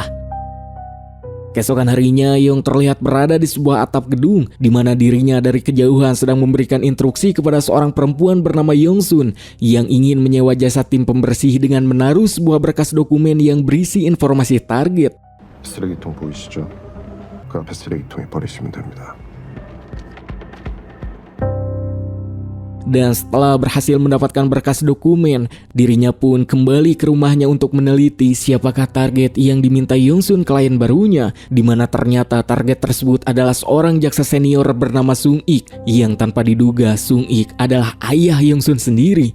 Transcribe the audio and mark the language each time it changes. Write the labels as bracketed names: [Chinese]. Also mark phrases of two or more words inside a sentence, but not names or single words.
[Indonesian] Keesokan harinya, Young terlihat berada di sebuah atap gedung, di mana dirinya dari kejauhan sedang memberikan instruksi kepada seorang perempuan bernama Yongsun yang ingin menyewa jasa tim pembersih dengan menaruh sebuah berkas dokumen yang berisi informasi target. [Korean] 쓰레기통 보이시죠? 그 앞에 쓰레기통에 버리시면 됩니다. [Indonesian] Dan setelah berhasil mendapatkan berkas dokumen, dirinya pun kembali ke rumahnya untuk meneliti siapakah target yang diminta Yongsun klien barunya, di mana ternyata target tersebut adalah seorang jaksa senior bernama Sung Ik, yang tanpa diduga Sung Ik adalah ayah Yongsun sendiri.